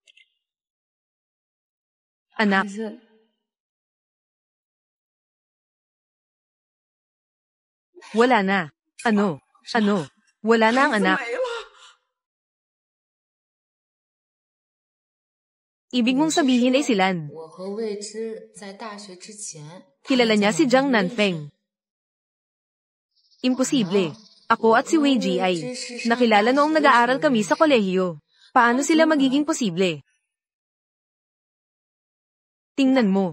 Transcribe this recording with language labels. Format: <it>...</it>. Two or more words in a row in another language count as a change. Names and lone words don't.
<tl>Anak, wala na. Ano? Wala na ang anak. Ibig mong sabihin ay silan.</tl> <zh>我和未知在大学之前，</zh> <tl>Kilala niya si Jiang Nanfeng. Imposible. Ako at si Wei Ji ay nakilala noong nag-aaral kami sa kolehiyo. Paano sila magiging posible? Tingnan mo.</tl>